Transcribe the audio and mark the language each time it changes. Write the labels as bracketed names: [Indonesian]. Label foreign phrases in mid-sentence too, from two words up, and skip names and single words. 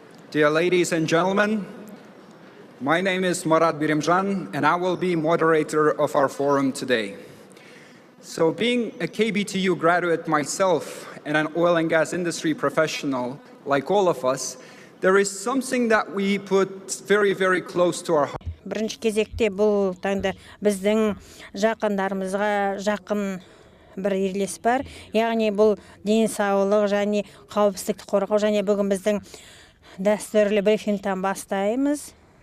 [English] Dear ladies and gentlemen, my name is Marat Birimjan, and I will be moderator of our forum today. So being a KBTU graduate myself and an oil and gas industry professional, like all of us, there is something that we put very, very close to our heart. [Kazakh] Бірінші кезекте бұл таңда біздің жақындарымызға жақын бір ерлес бар. Яғни бұл денсаулық және қауіпсіздікті қорғау, және бүгін біздің дәстүрлі брифингтен бастаймыз.